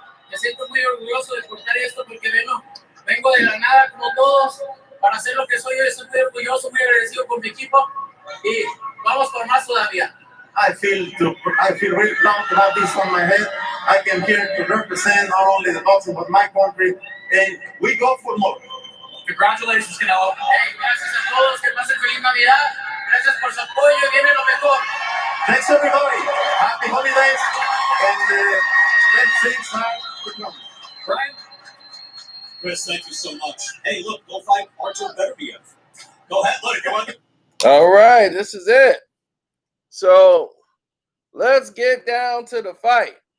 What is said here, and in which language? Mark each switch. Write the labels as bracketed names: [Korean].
[Spanish] Me siento muy orgulloso de portar esto porque vengo de la nada como todos para hacer lo que soy. Estoy muy orgulloso, muy agradecido con mi equipo y vamos por más todavía. [English] I feel really proud to have this on my head. I came here to represent not only the boxing but my country, and we go for more. Congratulations, Canelo. [Spanish] Gracias a todos, que pasen feliz Navidad. Gracias por su apoyo y viene lo mejor. [English] Thanks everybody. Happy holidays, and let's see time to come. Brian? Chris, thank you so much. Hey, look, go fight Artur Beterbiev. Go ahead, look, come on. All right, this is it. So let's get down to the fight.